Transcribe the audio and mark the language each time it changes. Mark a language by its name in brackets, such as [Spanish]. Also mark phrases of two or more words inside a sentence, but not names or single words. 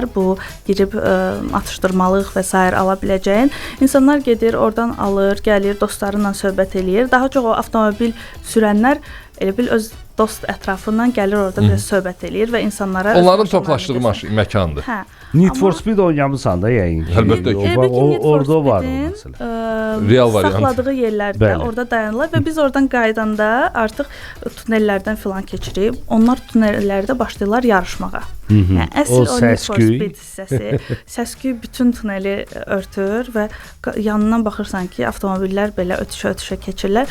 [Azerbaijani] Bu girib atışdırmalıq və s. ala biləcəyin. İnsanlar gedir, oradan alır, gəlir, dostlarıyla söhbət eləyir. Daha çox o avtomobil sürənlər elə bil öz dost ətrafından gəlir orada biraz söhbət eləyir və insanlara onların toplaşdığı məkandır. Hə. Need for Speed oynamısan da yəqin ki. Əlbəttə ki. Orada var o məsələ. Real variant. Saxladığı yerlərdə orada dayanırlar və biz oradan qaydanda artıq tunellərdən filan keçirib, onlar tunellərdə başlayırlar yarışmağa. Yəni əsl O o Need for səs-küy. Speed hissəsi. Səs-küy bütün tuneli örtür və yanından baxırsan ki, avtomobillər belə ötüşə-ötüşə keçirlər.